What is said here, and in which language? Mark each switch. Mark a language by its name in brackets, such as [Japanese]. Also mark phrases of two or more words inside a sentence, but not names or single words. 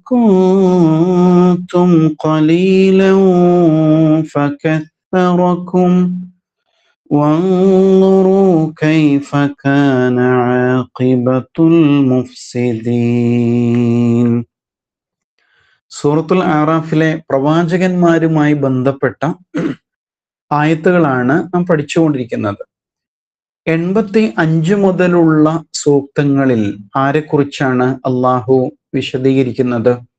[Arabic] كنتم قليلا فكثركم وانظروا كيف كان عاقبة المفسدين. [Malayalam] സൂറത്തുൽ അറാഫിലെ പ്രവാചകന്മാരുമായി ബന്ധപ്പെട്ട ആയത്തുകളാണ് നാം പഠിച്ചുകൊണ്ടിരിക്കുന്നത്. 85 മുതലുള്ള സൂക്തങ്ങളിൽ ആരെക്കുറിച്ചാണ് അള്ളാഹു വിശദീകരിക്കുന്നത്?